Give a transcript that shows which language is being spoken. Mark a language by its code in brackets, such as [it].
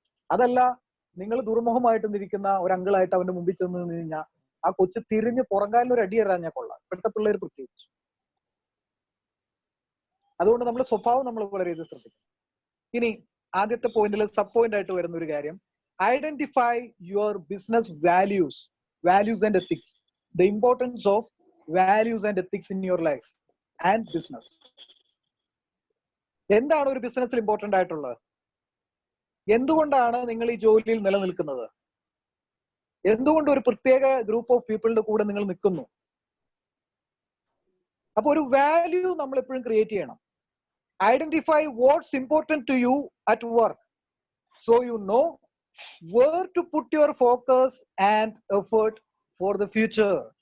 [ml] അതല്ല നിങ്ങൾ ദുർമുഖമായിട്ട് നിൽക്കുന്ന ഒരു അങ്കിളായിട്ട് അവന്റെ മുമ്പിൽ ചെന്ന് നിന്ന് കഴിഞ്ഞാൽ ആ കൊച്ചു തിരിഞ്ഞ് പുറങ്കാലിൽ ഒരു അടി ഇടാഞ്ഞാൽ കൊള്ളാം. ഇപ്പോഴത്തെ പിള്ളേർ പ്രത്യേകിച്ചു. അതുകൊണ്ട് നമ്മൾ സ്വഭാവം നമ്മൾ വളരെയധികം ശ്രദ്ധിക്കും. ഇനി ആദ്യത്തെ പോയിന്റിൽ സബ് പോയിന്റ് ആയിട്ട് വരുന്ന ഒരു കാര്യം, [en] Identify your business values values and ethics. The importance of values and ethics in your life and business. [ml] എന്താണ് ഒരു ബിസിനസ്സിൽ ഇമ്പോർട്ടന്റ് ആയിട്ടുള്ളത്? എന്തുകൊണ്ടാണ് നിങ്ങൾ ഈ ജോലിയിൽ നിലനിൽക്കുന്നത്? എന്തുകൊണ്ട് ഒരു പ്രത്യേക ഗ്രൂപ്പ് ഓഫ് പീപ്പിളിന്റെ കൂടെ നിങ്ങൾ നിൽക്കുന്നു? അപ്പൊ ഒരു വാല്യൂ നമ്മൾ എപ്പോഴും ക്രിയേറ്റ് ചെയ്യണം. [en] Identify what's important to you at work, so you know where to put your focus and effort for the future.